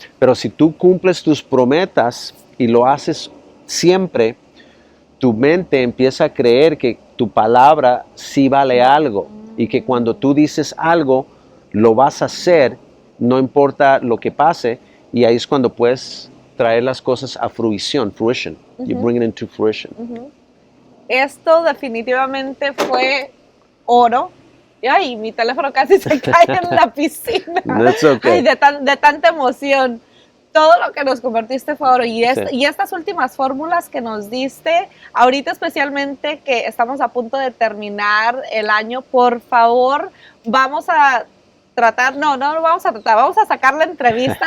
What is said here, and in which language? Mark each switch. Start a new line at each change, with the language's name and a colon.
Spanish: Pero si tú cumples tus promesas y lo haces siempre, tu mente empieza a creer que tu palabra sí vale algo y que cuando tú dices algo, lo vas a hacer, no importa lo que pase, y ahí es cuando puedes traer las cosas a fruition.
English: You bring it into fruition.
Spanish: Esto definitivamente fue oro. Ay, mi teléfono casi se cae en la piscina.
English: That's okay.
Spanish: Ay, de tanta emoción. Todo lo que nos compartiste fue oro. Y estas últimas fórmulas que nos diste, ahorita especialmente que estamos a punto de terminar el año, por favor, vamos a tratar, no lo vamos a tratar, vamos a sacar la entrevista.